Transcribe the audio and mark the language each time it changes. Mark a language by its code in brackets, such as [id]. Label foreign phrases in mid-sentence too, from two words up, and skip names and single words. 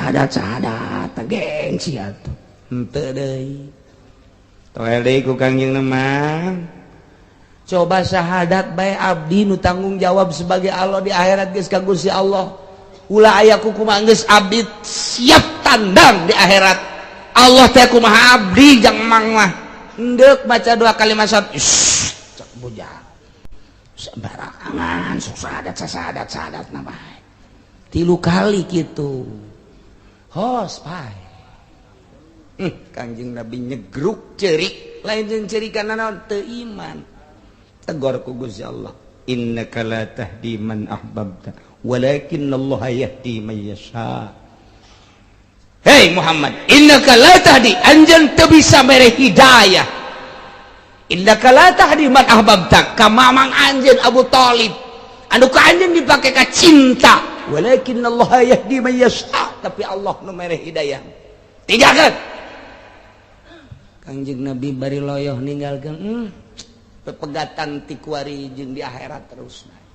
[su] syahadat gengsi atuh henteu deui toel deui ku Kangjeng Nabi coba syahadat bae abdi nu tanggung jawab sebagai Allah di akhirat geus ka Gusti Allah ulah aya kumaha geus abdi siap tandang di akhirat Allah teh kumaha abdi jang mang mah endek baca 2 kalimat syahadat cek bujang sembarangan sok syahadat na bae 3 kali kitu hos bae Kangjeng Nabi nyegruk cerik lain jeung cerikan naon teu iman tegur ku Gusti Allah [ar] إنك لا تهدي من أحببت ولكن الله يهدي من يشاء. Hei Muhammad إنك لا تهدي anjeun teu bisa mere hidayah إنك لا تهدي من أحببت ka mamang anjeun Abu Thalib anu ka anjeun dipake ka cinta ولكن الله يهدي من يشاء tapi Allah nu mere hidayah tigakeun Kangjeng Nabi bari loyoh ninggalkeun pepegatan ti kuari jeung di akhirat terus